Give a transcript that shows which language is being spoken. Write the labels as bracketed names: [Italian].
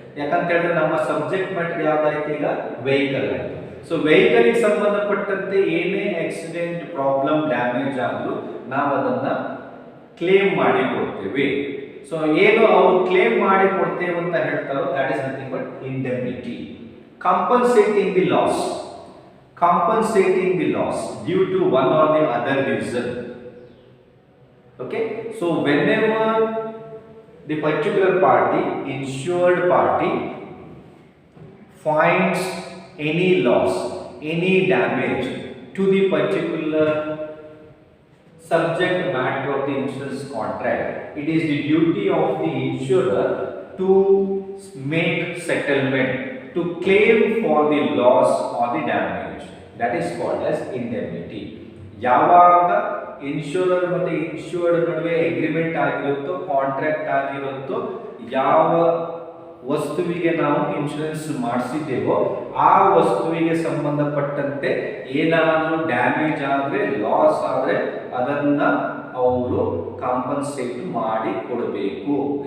[Kannada] ಯಾಕಂತ ಹೇಳಿದ್ರೆ ನಮ್ಮ ಸಬ್ಜೆಕ್ಟ್ ಮ್ಯಾಟರ್ ಯಾವ್ದಾಯ್ತು ಈಗ, ವೆಹಿಕಲ್ ಆಯ್ತು. ಸೊ ವೆಹಿಕಲ್ಗೆ ಸಂಬಂಧಪಟ್ಟಂತೆ ಏನೇ ಆಕ್ಸಿಡೆಂಟ್, ಪ್ರಾಬ್ಲಮ್, ಡ್ಯಾಮೇಜ್ ಆದರೂ ನಾವು ಅದನ್ನ ಕ್ಲೇಮ್ ಮಾಡಿ ಕೊಡ್ತೇವೆ. ಸೊ ಏನು ಅವರು ಕ್ಲೇಮ್ ಮಾಡಿ ಕೊಡ್ತೇವೆ ಅಂತ ಹೇಳ್ತಾರೋ [English] That is nothing but indemnity. Compensating the loss, compensating the loss due to one or the other reason. Okay, so whenever the particular party, insured party, finds any loss, any damage to the particular subject matter of the insurance contract, it is the duty of the insurer to make settlement, to claim for the loss or the damage. That is called as indemnity. [Kannada] ಯಾವಾಗ ಇನ್ಶೂರರ್ ಮತ್ತೆ insured ನಡುವೆ agreement ಆಗಿರುತ್ತೋ, contract ಆಗಿರುತ್ತೋ, ಯಾವ ವಸ್ತುವಿಗೆ ನಾವು insurance ಮಾಡಿಸಿದ್ದೇವೋ ಆ ವಸ್ತುವಿಗೆ ಸಂಬಂಧಪಟ್ಟಂತೆ ಏನಾದರೂ ಡ್ಯಾಮೇಜ್ ಆದರೆ, ಲಾಸ್ ಆದರೆ ಅದನ್ನ ಅವರು ಕಾಂಪನ್ಸೇಟ್ ಮಾಡಿ ಕೊಡಬೇಕು.